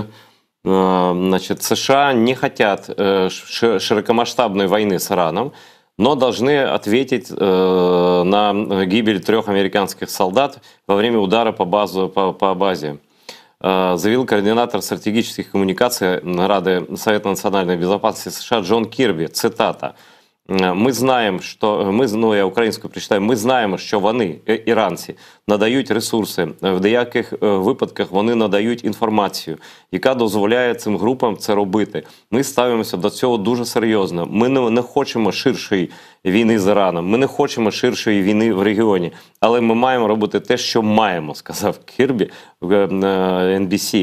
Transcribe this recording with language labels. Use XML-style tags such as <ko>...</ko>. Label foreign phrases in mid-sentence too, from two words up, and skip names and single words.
<ru>Значит, США не хотят широкомасштабной войны с Ираном, но должны ответить на гибель 3 американских солдат во время удара по базе. Заявил координатор стратегических коммуникаций Рады Совета национальной безопасности США Джон Кірбі. Цитата.</ru> <uk>Ми знаємо, я українською прочитаю, ми знаємо, що вони, іранці, надають ресурси, в деяких випадках вони надають інформацію, яка дозволяє цим групам це робити. Ми ставимося до цього дуже серйозно. Ми не хочемо ширшої війни з Іраном, ми не хочемо ширшої війни в регіоні, але ми маємо робити те, що маємо, сказав Кірбі в NBC.</uk>